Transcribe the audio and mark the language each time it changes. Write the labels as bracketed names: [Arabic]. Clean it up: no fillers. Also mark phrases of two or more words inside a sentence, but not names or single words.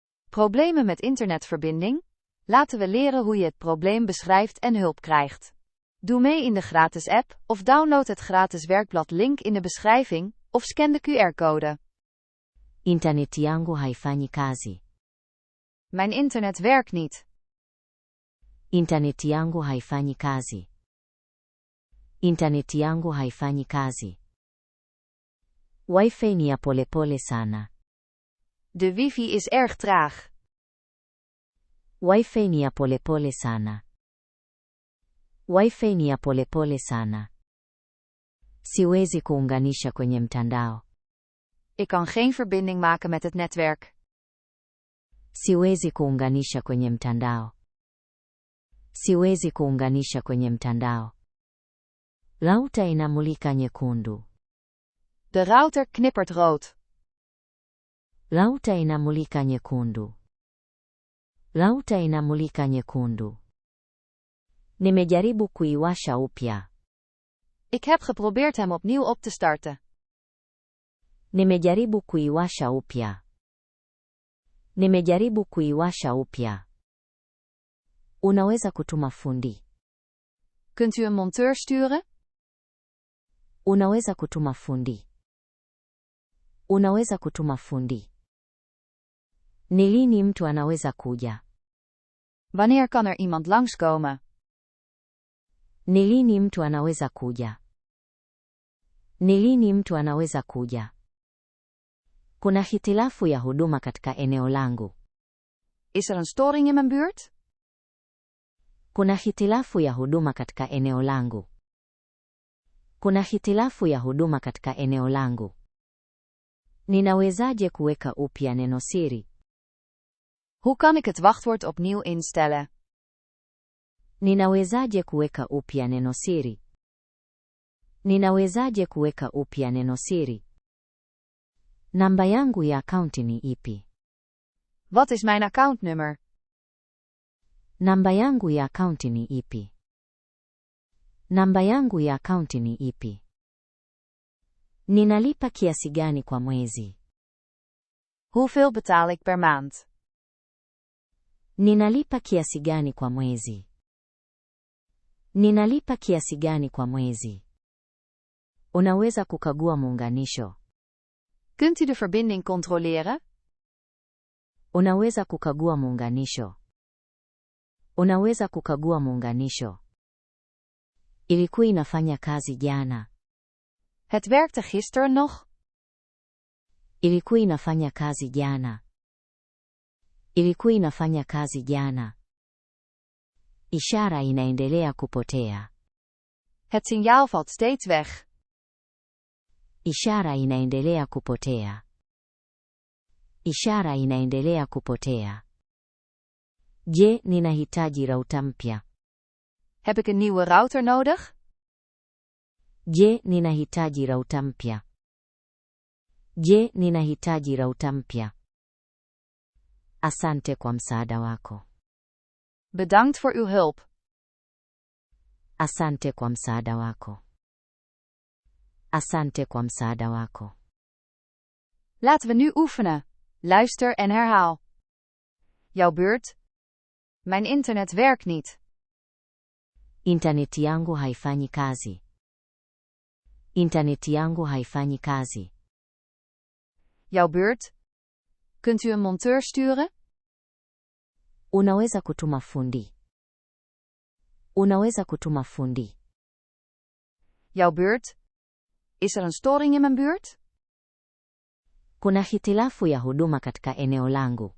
[Dutch] Problemen met internetverbinding? Laten we leren hoe je het probleem beschrijft en hulp krijgt. Doe mee in de gratis app, of download het gratis werkblad link in de beschrijving, of scan de QR-code. [Swahili] Interneti yangu haifanyi kazi. [Dutch] Mijn internet werkt niet. [Swahili] Interneti yangu haifanyi kazi. Interneti yangu haifanyi kazi. Wi-Fi ni ya polepole sana. [Dutch] De wifi is erg traag. [Swahili] Wi-Fi ni ya polepole sana. Wi-Fi ni ya polepole sana. Siwezi kuunganisha kwenye mtandao. [Dutch] Ik kan geen verbinding maken met het netwerk. [Swahili] Siwezi kuunganisha kwenye mtandao. Siwezi kuunganisha kwenye mtandao. Router inamulika nyekundu. [Dutch] De router knippert rood. [Swahili] Router inamulika nyekundu. Router inamulika nyekundu. Nimejaribu kuiwasha upya. [Dutch] Ik heb geprobeerd hem opnieuw op te starten. [Swahili] Nimejaribu kuiwasha upya. Nimejaribu kuiwasha upya. Unaweza kutuma fundi. [Dutch] Kunt u een monteur sturen? [Swahili] Unaweza kutuma fundi. Unaweza kutuma fundi. Ni lini mtu anaweza kuja? [Dutch] Wanneer kan er iemand langskomen? [Swahili] Ni lini mtu anaweza kuja? Ni lini mtu anaweza kuja? Kuna hitilafu ya huduma katika eneo langu. [Dutch] Is er een storing in mijn buurt? [Swahili] Kuna hitilafu ya huduma katika eneo langu. Kuna hitilafu ya huduma katika eneo langu. Ninawezaje kuweka upya neno siri? [Dutch] Hoe kan ik het wachtwoord opnieuw instellen? [Swahili] Ninawezaje kuweka upya neno siri? Ninawezaje kuweka upya neno siri? Namba yangu ya akaunti ni ipi? [Dutch] Wat is mijn accountnummer? [Swahili] Namba yangu ya akaunti ni ipi? Namba yangu ya akaunti ni ipi? Ninalipa kiasi gani kwa mwezi? [Dutch] Hoeveel betaal ik per maand? [Swahili] Ninalipa kiasi gani kwa mwezi? Ninalipa kiasi gani kwa mwezi? Unaweza kukagua muunganisho. [Dutch] Kunt u de verbinding controleren? [Swahili] Unaweza kukagua muunganisho. Unaweza kukagua muunganisho. Ilikuwa inafanya kazi jana. [Dutch] Het werkte gisteren nog. [Swahili] Ilikuwa inafanya kazi jana. Ilikuwa inafanya kazi jana. Ishara inaendelea kupotea. [Dutch] Het signaal valt steeds weg. [Swahili] Ishara inaendelea kupotea. Ishara inaendelea kupotea. Je, ninahitaji router mpya? [Dutch] Heb ik een nieuwe router nodig? [Swahili] Je, ninahitaji router mpya? Je, ninahitaji router mpya? Asante kwa msaada wako. [Dutch] Bedankt voor uw hulp. [Swahili] Asante kwa msaada wako. Asante kwa msaada wako. [Dutch] Laten we nu oefenen. Luister en herhaal. Jouw beurt. Mijn internet werkt niet. [Swahili] Interneti yangu haifanyi kazi. Interneti yangu haifanyi kazi. [Dutch] Jouw beurt. Kunt u een monteur sturen? [Swahili] Unaweza kutuma fundi. Unaweza kutuma fundi. [Dutch] Jouw beurt. Is er een storing in mijn buurt? [Swahili] Kuna hitilafu ya huduma katika eneo langu.